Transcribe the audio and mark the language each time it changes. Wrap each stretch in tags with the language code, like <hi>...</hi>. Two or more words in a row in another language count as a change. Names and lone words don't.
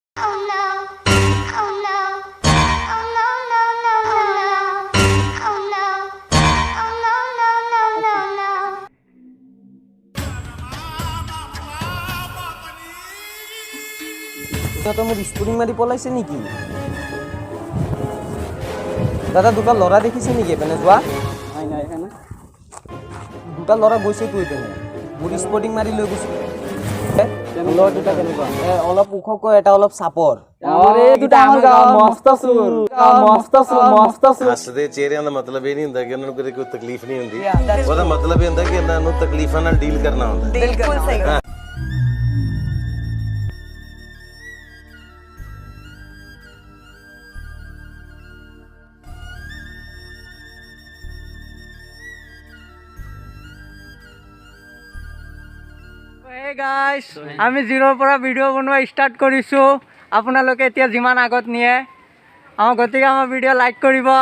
<as>সিহঁতে মোক স্পুৰিং মাৰি পলাইছে নেকি দাদা দুটা ল'ৰা দেখিছে নেকি এপিনে যোৱা নাই দুটা ল'ৰা গৈছেতো এপিনে মোৰ স্পৰ্টিং মাৰি লৈ গৈছে ল'ৰা দুটা কেনেকুৱা অলপ ওখকৈ এটা অলপ চাপৰ</as> <pa>ਹੱਸਦੇ ਚਿਹਰਿਆਂ ਦਾ ਮਤਲਬ ਇਹ ਨਹੀਂ ਹੁੰਦਾ ਕਿ ਉਹਨਾਂ ਨੂੰ ਕਦੇ ਕੋਈ ਤਕਲੀਫ ਨਹੀਂ ਹੁੰਦੀ ਉਹਦਾ ਮਤਲਬ ਇਹ ਹੁੰਦਾ ਕਿ ਇਹਨਾਂ ਨੂੰ ਤਕਲੀਫਾਂ ਨਾਲ ਡੀਲ ਕਰਨਾ ਹੁੰਦਾ ਬਿਲਕੁਲ ਸਹੀ</pa> <en>Hey guys,</en> <as>আমি জিৰোৰ পৰা ভিডিঅ' বনোৱা ষ্টাৰ্ট কৰিছোঁ আপোনালোকে এতিয়া যিমান আগত নিয়ে গতিকে আমাৰ ভিডিঅ' লাইক কৰিব</as>